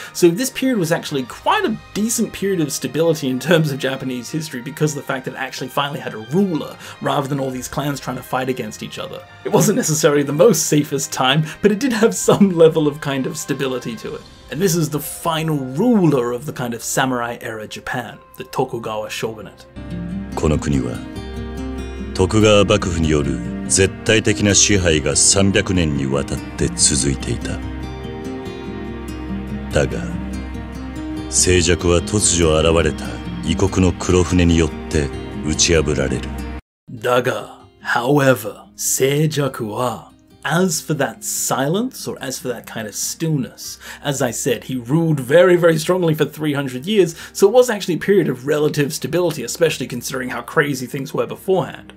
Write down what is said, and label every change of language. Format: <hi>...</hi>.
<en>So this period was actually quite a decent period of stability in terms of Japanese history because of the fact that it actually finally had a ruler rather than all these clans trying to fight against each other. It wasn't necessarily the most safest time, but it did have some level of kind of stability to it. And this is the final ruler of the kind of samurai era Japan, the Tokugawa shogunate.</en> <ja>この国は徳川幕府による絶対的な支配が300年にわたって続いていた。だが、静寂は突如現れた異国の黒船によって打ち破られる。</ja> <en>だが、however,</en> <ja>静寂は</ja> <en>as for that silence, or as for that kind of stillness, as I said, he ruled very, very strongly for 300 years, so it was actually a period of relative stability, especially considering how crazy things were beforehand.</en>